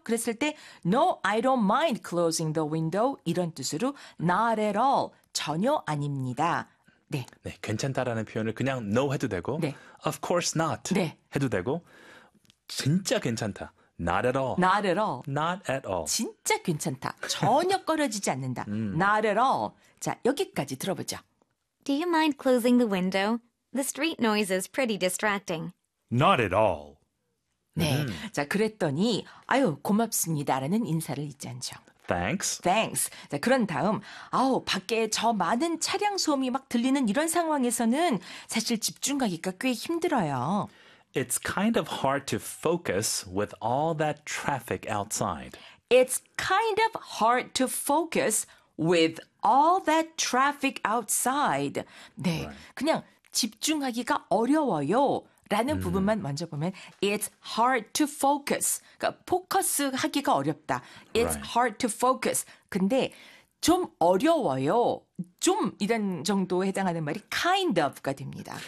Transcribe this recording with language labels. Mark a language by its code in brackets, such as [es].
[ko] 그랬을 때 [en] No, I don't mind closing the window. [ko] 이런 뜻으로 [en] not at all. [ko] 전혀 아닙니다. 네. 네, 괜찮다라는 표현을 그냥 no 해도 되고 네. [en] of course not [ko] 네. 해도 되고 진짜 괜찮다. [en] Not at all. Not at all. Not at all. [ko] 진짜 괜찮다. 전혀 꺼려지지 않는다. [en] Not at all. [ko] 자, 여기까지 들어보죠. [en] Do you mind closing the window? The street noise is pretty distracting. Not at all. [ko] 네. 자, 그랬더니 아유, 고맙습니다라는 인사를 잊지 않죠. [en] Thanks. Thanks. [ko] 자, 그런 다음 아우, 밖에 저 많은 차량 소음이 막 들리는 이런 상황에서는 사실 집중하기가 꽤 힘들어요. [en] It's kind of hard to focus with all that traffic outside. It's kind of hard to focus with all that traffic outside. 네, right. [ko] 그냥 집중하기가 어려워요. 라는 부분만 먼저 보면 [en] It's hard to focus. [ko] 그러니까 포커스 하기가 어렵다. [en] It's right. hard to focus. [ko] 근데 좀 어려워요. 좀 이런 정도에 해당하는 말이 kind of가 됩니다.